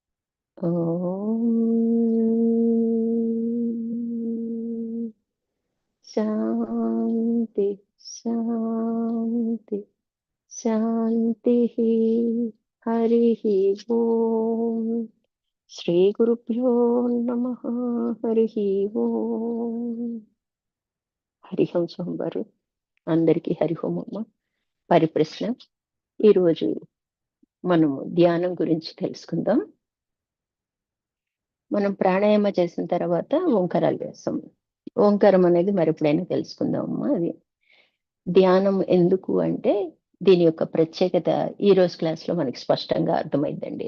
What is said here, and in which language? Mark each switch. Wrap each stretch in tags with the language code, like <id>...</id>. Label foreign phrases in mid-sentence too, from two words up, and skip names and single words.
<sa>शांति शांति शांतिः। हरिः ओम। श्री गुरुभ्यो नमः। हरिः ओम।</sa> <te>హరిహం సోమవారు అందరికీ హరిహోం అమ్మ. పరిప్రశ్న. ఈరోజు మనము ధ్యానం గురించి తెలుసుకుందాం. మనం ప్రాణాయామ చేసిన తర్వాత ఓంకారాలు వేస్తాం. ఓంకారం అనేది మరి ఎప్పుడైనా తెలుసుకుందాం అమ్మా. అది ధ్యానం ఎందుకు అంటే దీని యొక్క ప్రత్యేకత ఈ రోజు క్లాస్లో మనకి స్పష్టంగా అర్థమైందండి.</te>